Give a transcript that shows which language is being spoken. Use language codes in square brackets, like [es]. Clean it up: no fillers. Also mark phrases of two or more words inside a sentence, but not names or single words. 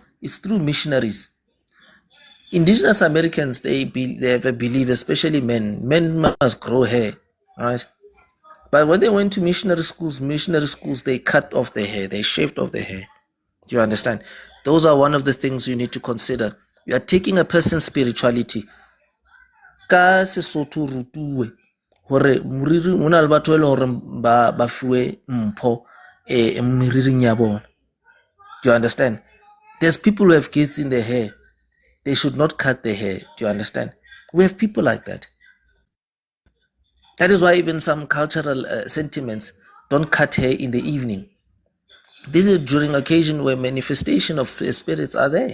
[en] It's through missionaries. Indigenous Americans, they have a belief, especially men must grow hair, right? But when they went to missionary schools, they cut off their hair, they shaved off their hair. Do you understand? Those are one of the things you need to consider. You are taking a person's spirituality. [st] Ka Sesotho rutuwe hore moriri o na le batho e leng hore ba fiwe mpho meriring ya bona. [en] Do you understand? There's people who have gifts in their hair. they should not cut their hair. Do you understand? We have people like that. That is why even some cultural sentiments don't cut hair in the evening. This is during occasion where manifestation of spirits are there.